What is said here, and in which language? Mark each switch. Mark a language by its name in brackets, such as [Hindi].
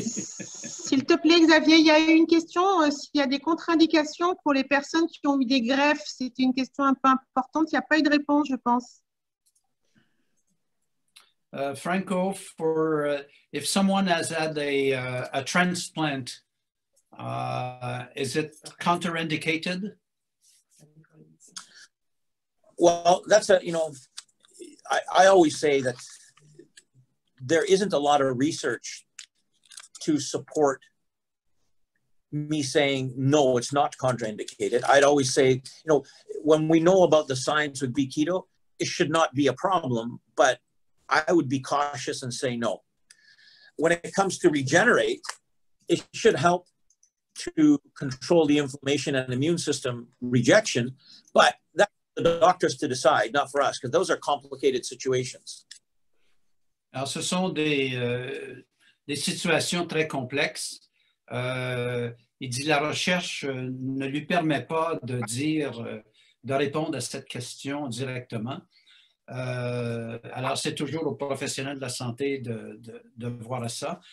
[French] S'il te plaît, Xavier, il y a eu une question. S'il y a des contre-indications pour les personnes qui ont eu des greffes, c'est une question un peu importante. Il n'y a pas eu de réponse, je pense. [English] Franco, if someone has had a transplant, is it contraindicated? Well, that's I always say that there isn't a lot of research to support me saying, no, it's not contraindicated. I'd always say, when we know about the science with B-keto, it should not be a problem, but I would be cautious and say no. When it comes to Regener8, it should help to control the inflammation and immune system rejection, but that's for the doctors to decide, not for us, because those are complicated situations. [French] Alors, ce sont des situations très complexes. Il dit la recherche ne lui permet pas de répondre à cette question directement. Alors, c'est toujours aux professionnels de la santé de voir ça.